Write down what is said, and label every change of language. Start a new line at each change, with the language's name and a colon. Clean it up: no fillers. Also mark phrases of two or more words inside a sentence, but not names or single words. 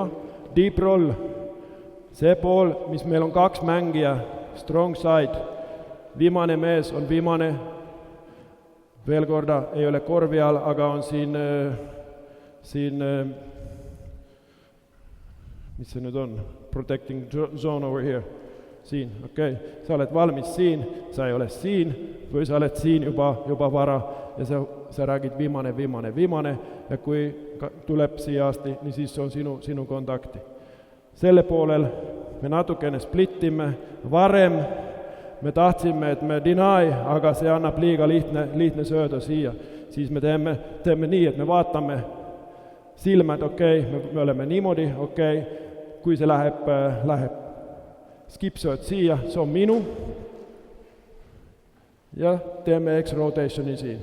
English: Deep roll,
Estonian: see pool, mis meil on 2 mängija,
English: strong side,
Estonian: viimane mees on viimane. Veel korda, ei ole korvi all, aga on siin, mis see nüüd on?
English: Protecting zone over here.
Estonian: Siin, okei. Sa oled valmis siin, sa ei ole siin, või sa oled siin juba vara ja sa räägid viimane ja kui tuleb siia asti, niin siis se on sinu kontakti. Selle poolel me natukene splittime, varem me tahtsime, et me deny, aga see annab liiga lihtne sööda siia. Siis me teeme nii, et me vaatame silmad, okei, me oleme niimoodi, okei, kui see läheb skipsööd siia, see on minu ja teeme X-rotationi siin.